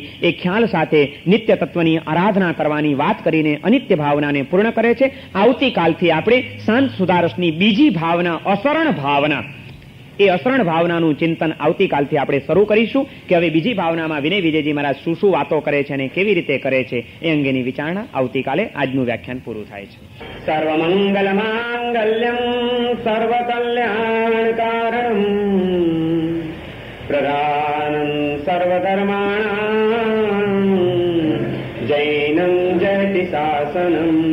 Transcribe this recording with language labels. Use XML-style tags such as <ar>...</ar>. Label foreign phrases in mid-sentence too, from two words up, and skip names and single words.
<gu>એ ખ્યાલ સાથે નિત્ય તત્વની આરાધના કરવાની વાત કરીને અનિત્ય ભાવનાને પૂર્ણ કરે છે. આવતીકાલથી આપણે શાંત સુધારસની બીજી ભાવના, અસરણ ભાવના, એ અસરણ ભાવનાનું ચિંતન આવતીકાલથી આપણે શરૂ કરીશું કે હવે બીજી ભાવનામાં વિનય વિજયજી મહારાજ શું શું વાતો કરે છે અને કેવી રીતે કરે છે એ અંગેની વિચારણા આવતીકાલે આજનું વ્યાખ્યાન પૂરું થાય છે.</gu> <sa>सर्वमंगल मांगल्यम सर्वकल्याणकारणम प्रधानम सर्वधर्माणाम जैनम जयति शासनम.</sa>